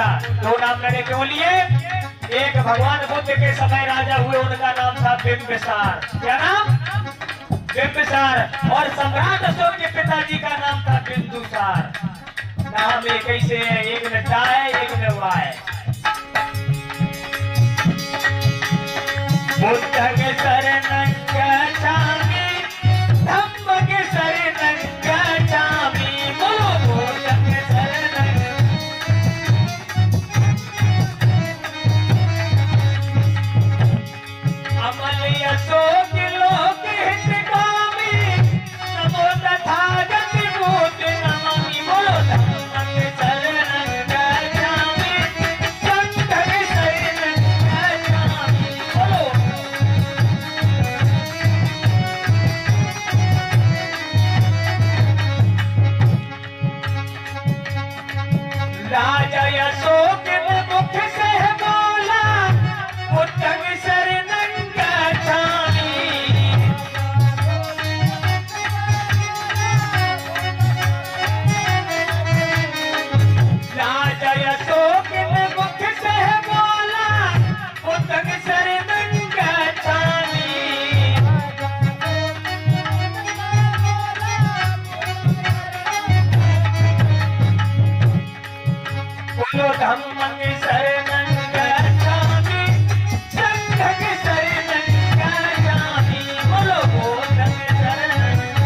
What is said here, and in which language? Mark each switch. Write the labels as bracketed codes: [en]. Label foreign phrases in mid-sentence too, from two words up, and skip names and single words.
[hi] दो नाम मैंने क्यों लिए? एक भगवान बुद्ध के समय राजा हुए, उनका नाम था बिंबिसार। क्या नाम? बिंबिसार। और सम्राट अशोक के पिताजी का नाम था बिंदुसार। नाम एक ही से है, एक में टा है, एक में वा है। [pi] बुद्धं शरणं गच्छामि, धम्मं शरणं गच्छामि, बोलो बुद्धं शरणं। [hi] अमल अशोक लोक हितकामी, नमो तथागत मूर्ति नमामि, बोलो [pi] धम्मं शरणं गच्छामि, संघं शरणं गच्छामि, [hi] बोलो। राजा अशोक ने मुख से बोला, [pi] बुद्धं शरणं गच्छामि। [hi] राजा अशोक ने मुख से बोला, [pi] बुद्धं शरणं गच्छामि। बोलो धम्मं शरणं गच्छामि, संघं शरणं गच्छामि, बोलो बुद्धं शरणं।